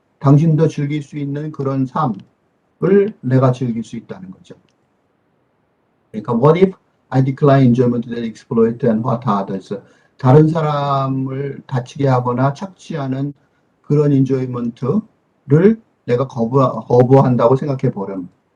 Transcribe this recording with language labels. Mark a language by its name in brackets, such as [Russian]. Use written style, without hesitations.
[Korean] 당신도 즐길 수 있는 그런 삶을 내가 즐길 수 있다는 거죠. 그러니까 [English] what if I decline enjoyment that exploit and hurt others. [Korean] 다른 사람을 다치게 하거나 착취하는 그런 인조이먼트를 내가 거부한다고 생각해 보렴.